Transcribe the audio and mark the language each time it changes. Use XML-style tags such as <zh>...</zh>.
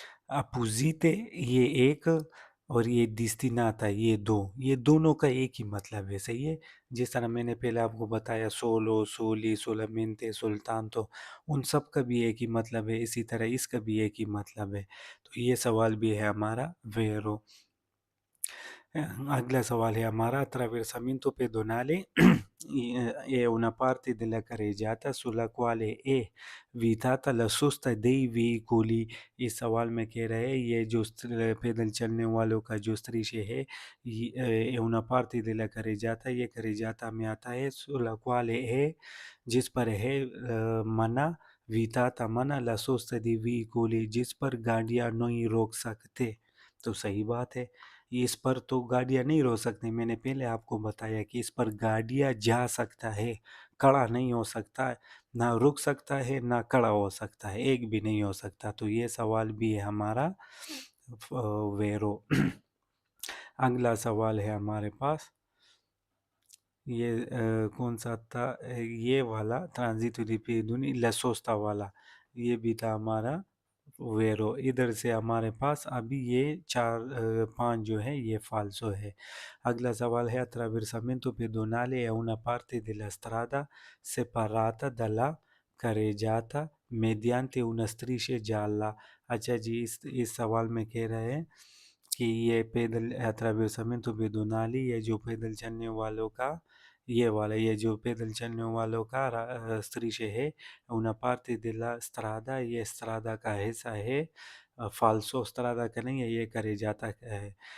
<hi>अपोजिटे ये एक और ये डिस्टिनाता ये दो, ये दोनों का एक ही मतलब है, सही है। जिस तरह मैंने पहले आपको बताया सोलो, सोली, सोलमेंते, सुल्तान, उन सब का भी एक ही मतलब है, इसी तरह इसका भी एक ही मतलब है। तो ये सवाल भी है हमारा वेरो। अगला सवाल है हमारा</hi> <it>attraversamento pedonale è una parte della carreggiata sulla quale è vietata la sosta dei veicoli।</it> <hi>इस सवाल में कह रहे हैं ये जो पैदल चलने वालों का जो strisce है</hi> <it>è una parte della carreggiata,</it> <hi>ये carreggiata में आता है</hi> <it>sulla quale è</it> <hi>जिस पर है मना</hi> <it>vietata</it> <hi>मना</hi> <it>la sosta dei veicoli</it> <hi>जिस पर गाड़ियां नहीं रोक सकते। तो सही बात है, इस पर तो गाड़ियाँ नहीं रोक सकती, मैंने पहले आपको बताया कि इस पर गाड़ियाँ जा सकता है, खड़ा नहीं हो सकता है, ना रुक सकता है, ना खड़ा हो सकता है, एक भी नहीं हो सकता। तो ये सवाल भी है हमारा वेरो। अगला सवाल है हमारे पास, ये कौन सा था, ये वाला ट्रांजिट रिपीडुनी लसोस्ता वाला, ये भी था हमारा वेरो। इधर से हमारे पास अभी ये पांच जो है ये फाल्सो है। अगला सवाल है</hi> <it>attraversamento pedonale è una parte della strada separata dalla carreggiata mediante una striscia gialla।</it> <hi>अच्छा जी, इस सवाल में कह रहे हैं कि ये पैदल</hi> <it>attraversamento pedonale</it> <hi>ये जो पैदल चलने वालों का ये वाला, ये जो पैदल चलने वालों का strisce है</hi> <it>una parte della strada,</it> <hi>ये strada का हिस्सा है, फाल्सो strada का नहीं है, ये carreggiata का है।</hi>